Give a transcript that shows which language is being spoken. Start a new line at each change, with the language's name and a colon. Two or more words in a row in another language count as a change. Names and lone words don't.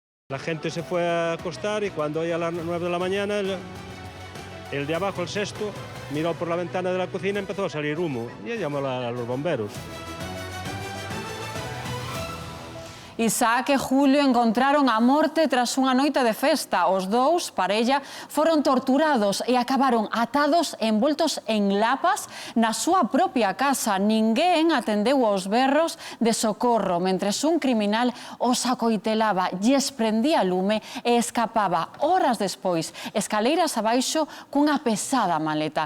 Spanish: La gente se fue a acostar y cuando ya a las 9 de la mañana, el de abajo, el sexto, miró por la ventana de la cocina y empezó a salir humo. Y llamó a los bomberos.
Galician: Isaac e Julio encontraron a morte tras unha noite de festa. Os dous, parella, foron torturados e acabaron atados e envoltos en lapas na súa propia casa. Ninguén atendeu aos berros de socorro, mentres un criminal os acoitelaba, lles prendía lume e escapaba horas despois, escaleiras abaixo cunha pesada maleta.